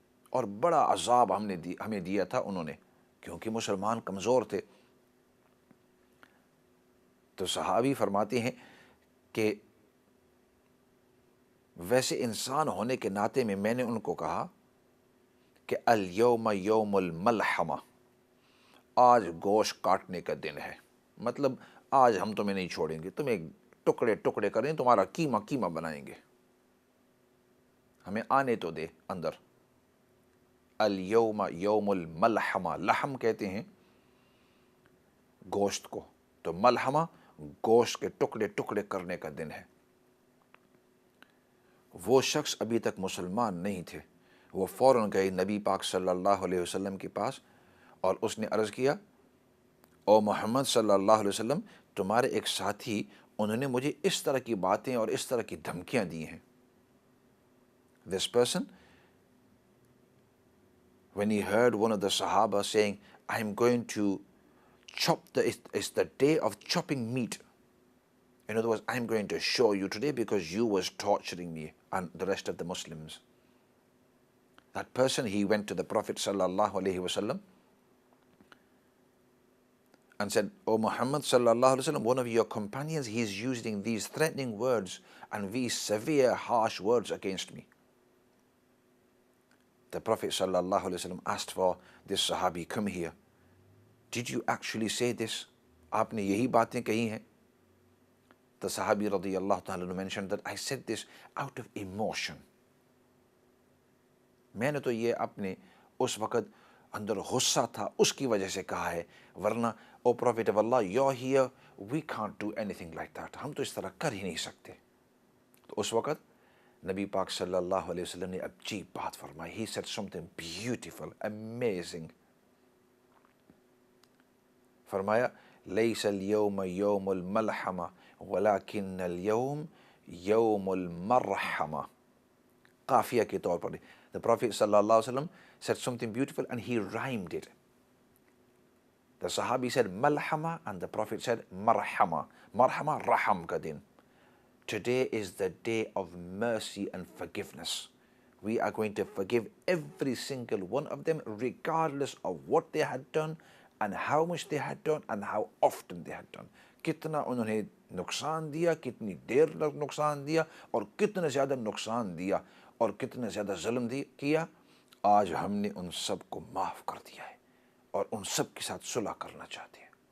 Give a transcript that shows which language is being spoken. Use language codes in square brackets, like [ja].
[ur] اور بڑا عذاب ہمیں دیا تھا انہوں نے، کیونکہ مسلمان کمزور تھے. تو صحابی فرماتے ہیں کہ ویسے انسان ہونے کے ناطے میں نے ان کو کہا کہ [ar] الیوم یوم الملحمہ، [ur] آج گوشت کاٹنے کا دن ہے. مطلب آج ہم تمہیں نہیں چھوڑیں گے، تمہیں ٹکڑے کریں، تمہارا قیمہ بنائیں گے، ہمیں آنے تو دے اندر. [ar] الیوم یوم الملحمہ، [ur] لحم کہتے ہیں گوشت کو، تو ملحمہ گوشت کے ٹکڑے کرنے کا دن ہے. وہ شخص ابھی تک مسلمان نہیں تھے، وہ فوراً گئے نبی پاک صلی اللہ علیہ وسلم کے پاس اور اس نے عرض کیا، او محمد صلی اللہ علیہ وسلم، تمہارے ایک ساتھی انہوں نے مجھے اس طرح کی باتیں اور اس طرح کی دھمکیاں دی ہیں. [en] This person, when he heard one of the Sahaba saying, I'm going to it's the day of chopping meat. In other words, I'm going to show you today because you was torturing me and the rest of the Muslims. That person, he went to the Prophet sallallahu alaihi wasallam and said, "O Muhammad sallallahu alaihi wasallam, one of your companions, he's using these threatening words and these severe, harsh words against me." The Prophet sallallahu alaihi wasallam asked for this Sahabi, "Come here. Did you actually say this?" [ur] آپ نے یہی باتیں کہی ہیں. [en] The Sahabi radiyallahu ta'ala mentioned that I said this out of emotion. [ur] میں نے تو یہ اپنے اس وقت اندر غصہ تھا اس کی وجہ سے کہا ہے، ورنہ O prophet of Allah [en] you're here, we can't do anything like that. [ur] ہم تو اس طرح کر ہی نہیں سکتے. تو اس وقت نبی پاک صلی اللہ علیہ وسلم نے عجیب بات فرمائی. [en] He said something beautiful, amazing. [ur] فرمایا [ar] لیس اليوم یوم الملحمہ ولکن اليوم یوم المرحمہ. [ur] قافیہ کے طور پر [en] the Prophet صلی اللہ علیہ وسلم said something beautiful and he rhymed it. The Sahabi said malhama and the Prophet said marhama. Marhama, [ur] raham ka din. [en] Today is the day of mercy and forgiveness. We are going to forgive every single one of them regardless of what they had done and how much they had done and how often they had done. [ur] کتنا انہوں نے نقصان دیا، کتنی دیر تک نقصان دیا، اور کتنا زیادہ نقصان دیا اور کتنا زیادہ ظلم کیا. آج ہم نے ان سب کو معاف کر دیا ہے اور ان سب کے ساتھ صلح کرنا چاہتے ہیں.